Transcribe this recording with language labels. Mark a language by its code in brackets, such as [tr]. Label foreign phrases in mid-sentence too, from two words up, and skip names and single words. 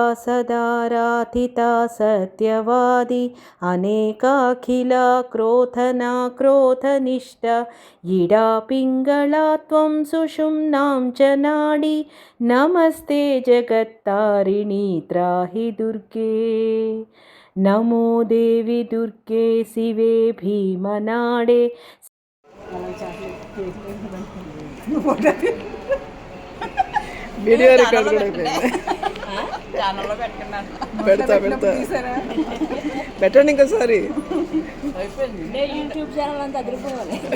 [sa] सदा राधिता सत्यवादी अनेकाखिला क्रोधना क्रोधनिष्ठा इडा पिङ्गला त्वं सुषुम्नां च नाडी नमस्ते जगत्तारिणी त्राहि दुर्गे नमो देवी दुर्गे शिवे भीमनाडे [en] video record [te] కూడా అయిపోయింది. పెడతా పెట్టండి ఇంకోసారి. [en] YouTube channel [te] అంతా అదిరిపోవాలి.